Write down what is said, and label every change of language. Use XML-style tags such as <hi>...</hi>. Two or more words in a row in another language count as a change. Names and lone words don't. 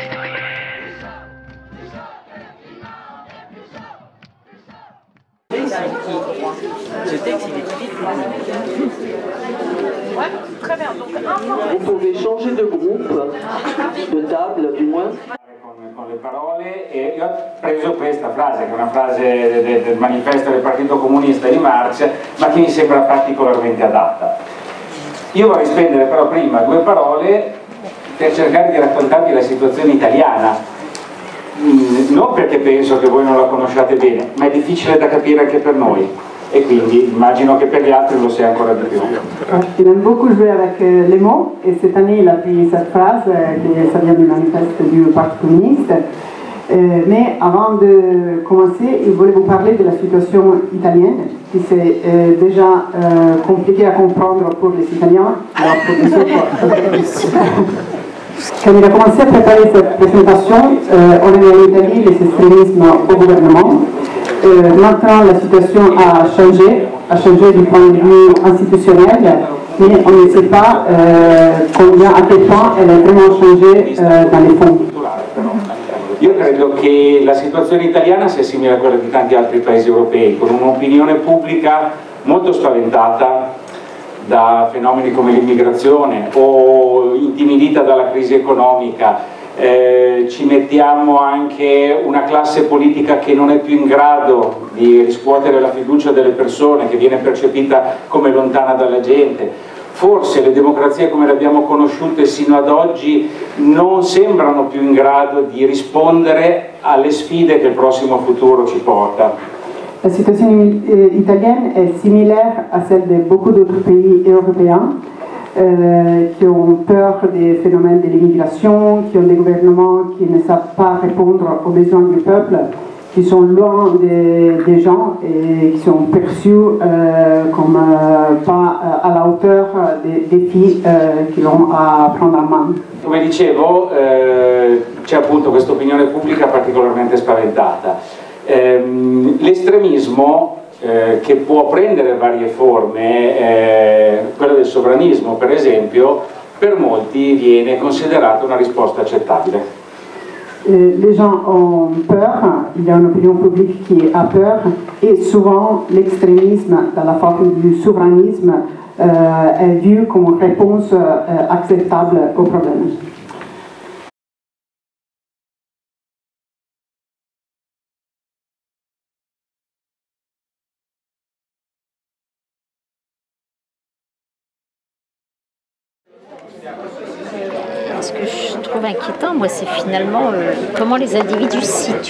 <fr>Ce texte, il est écrit. Ouais, très bien. Donc, vous pouvez changer de groupe, de table du moins.</fr> <it>Con le parole e io ho preso questa frase, che è una frase del manifesto del Partito Comunista di Marx, ma che mi sembra particolarmente adatta. Io vorrei spendere però prima 2 parole per cercare di raccontarvi la situazione italiana, non perché penso che voi non la conosciate bene, ma è difficile da capire anche per noi. Et quindi immagino que pour les autres, lo sia encore plus.</it> <fr>Il aime beaucoup jouer avec les mots et cette année il a pris cette phrase qui ça vient du manifeste du Parti communiste. Mais avant de commencer, il voulait vous parler de la situation italienne qui c'est déjà compliqué à comprendre pour les Italiens. Alors pour les autres, quand il a commencé à préparer cette présentation, on avait en Italie les extrémismes au gouvernement. Maintenant, la situation a changé du point de vue institutionnel, mais on ne sait pas à quel point elle a vraiment changé dans les fonds.</fr> <it>Io credo che la situazione italiana sia simile a quella di tanti altri paesi europei, con un'opinione pubblica molto spaventata da fenomeni come l'immigrazione o intimidita dalla crisi economica, ci mettiamo anche una classe politica che non è più in grado di riscuotere la fiducia delle persone, che viene percepita come lontana dalla gente. Forse le democrazie come le abbiamo conosciute sino ad oggi non sembrano più in grado di rispondere alle sfide che il prossimo futuro ci porta.</it> <fr>La situation italienne est similaire à celle de beaucoup d'autres pays européens qui ont peur des phénomènes de l'immigration, qui ont des gouvernements qui ne savent pas répondre aux besoins du peuple, qui sont loin des gens et qui sont perçus comme pas à la hauteur des défis qu'ils ont à prendre en main.</fr> <it>Come dicevo, c'è appunto questa opinione pubblica particolarmente spaventata. L'estremismo che può prendere varie forme, quello del sovranismo per esempio, per molti viene considerato una risposta accettabile.</it> <fr>Les gens ont peur, il y a une opinion publique qui a peur et souvent l'extrémisme dans la forme du souverainisme est vu comme une réponse acceptable au problème. Ce que je trouve inquiétant, moi, c'est finalement comment les individus se situent.</fr>